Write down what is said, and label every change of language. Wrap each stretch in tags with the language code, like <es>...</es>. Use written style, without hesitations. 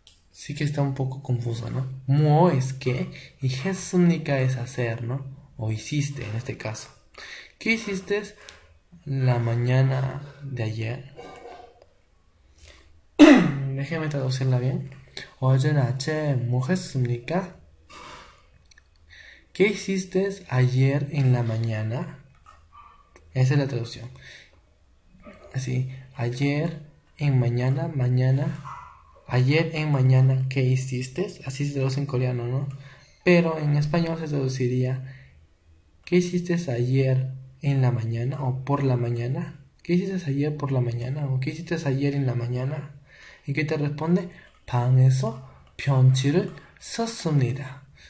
<es>Sí que está un poco confuso, ¿no? Mo es que y jesúnica es hacer, ¿no? O hiciste en este caso. ¿Qué hiciste la mañana de ayer? Déjeme traducirla bien.</es> <ko>어제 아침에 뭐 했습니까?</ko> <es>¿Qué hiciste ayer en la mañana? Esa es la traducción. Así, ayer en mañana, mañana. Ayer en mañana, ¿qué hiciste? Así se traduce en coreano, ¿no? Pero en español se traduciría, ¿qué hiciste ayer en la mañana o por la mañana? ¿Qué hiciste ayer por la mañana o qué hiciste ayer en la mañana? ¿Y qué te responde?</es> <ko>방에서 편지를 썼습니다.</ko>